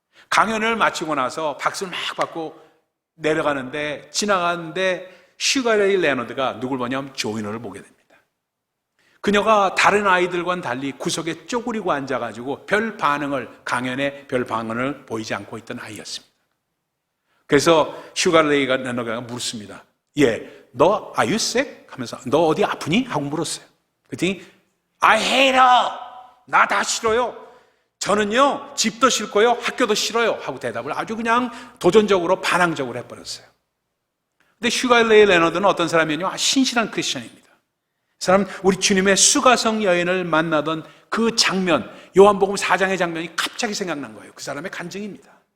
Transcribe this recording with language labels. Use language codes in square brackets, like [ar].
[ko] 강연을 마치고 나서 박수를 막 받고 내려가는데, 지나가는데 슈가 레이 레너드가 누굴 보냐면 조이너를 보게 됩니다. 그녀가 다른 아이들과는 달리 구석에 쪼그리고 앉아가지고 강연에 별 반응을 보이지 않고 있던 아이였습니다. 그래서 슈가 레이 레너드가 물었습니다. 너 [en] are you sick? [ko] 하면서 너 어디 아프니? 하고 물었어요. 그랬더니 [en] I hate her. [ko] 나 다 싫어요. 저는요 집도 싫고요 학교도 싫어요 하고 대답을 아주 그냥 도전적으로 반항적으로 해버렸어요. 근데 슈가 레이 레너드는 어떤 사람이냐면 신실한 크리스천입니다. 그 사람은 우리 주님의 수가성 여인을 만나던 그 장면, 요한복음 4장의 장면이 갑자기 생각난 거예요. 그 사람의 간증입니다.